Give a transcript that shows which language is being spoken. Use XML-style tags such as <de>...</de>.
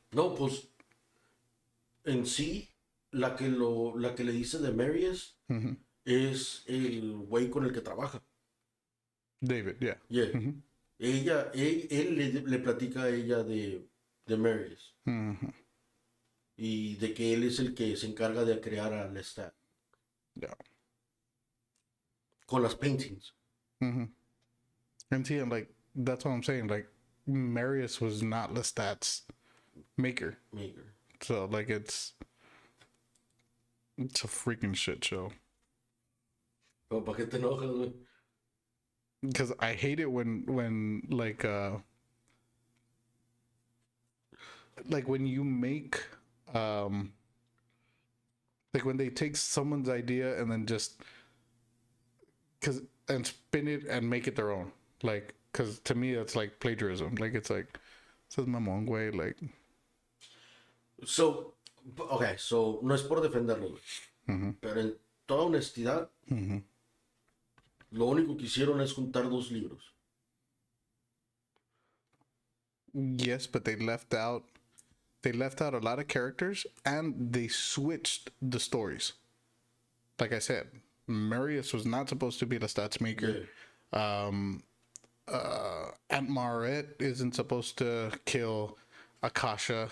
<es>No, pues, en sí, la que le dice de Marius es el güey con el que trabaja.</es> <en>David, yeah. Yeah.</en> <es>Él le platica a ella de Marius. Y de que él es el que se encarga de crear a Lestat.</es> <en>Yeah.</en> <es>Con las</es> <en>paintings. And see, and like that's what I'm saying. Like Marius was not Lestat's maker. So like it's a freaking shit show.</en> <es>Pero ¿para qué te enojas, güey?</es> <en>Because I hate it when like when you make like when they take someone's idea and then just and spin it and make it their own. Like, because to me that's like plagiarism. Like it's like says</en> <es>mamón güey,</es> <en>like. So, okay, so</en> <es>no es por defenderlo, güey. Pero en toda honestidad, lo único que hicieron es juntar 2 libros.</es> <en>Yes, but they left out a lot of characters and they switched the stories. Like I said, Marius was not supposed to be the stats maker. Yeah. Aunt Maret isn't supposed to kill Akasha.</en>